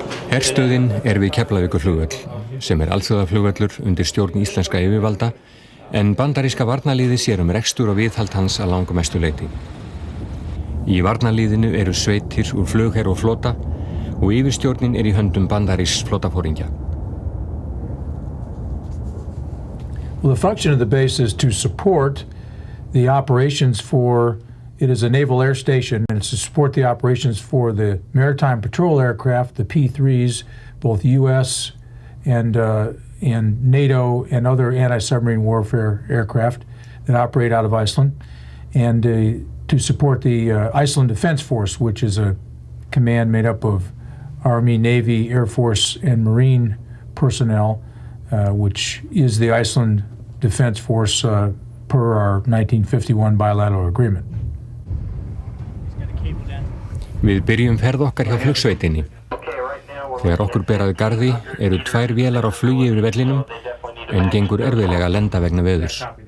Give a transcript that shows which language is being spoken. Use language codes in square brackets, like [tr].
[is] Herstöðin við Keflavíkurflugvöll, sem alþjóðaflugvöllur undir stjórn íslenska yfirvalda, en bandaríska varnarliðið sér rekstur og viðhald hans að langmestu leyti. Í varnarliðinu eru sveitir úr flugher og flota og yfirstjórnin í höndum bandarísks flotaforingja. [en] Well, the function of the base is to support the operations for, it is a naval air station, and it's to support the operations for the maritime patrol aircraft, the P-3s, both U.S. and NATO and other anti-submarine warfare aircraft that operate out of Iceland, and to support the Iceland Defense Force, which is a command made up of Army, Navy, Air Force, and Marine personnel, which is the Iceland Defense Force per our 1951 bilateral agreement. [is] Við byrjum ferð okkar hjá flugsveitinni. Þegar okkur ber að garði eru 2 vélar á flugi yfir vellinum en gengur erfiðlega að lenda vegna veðurs.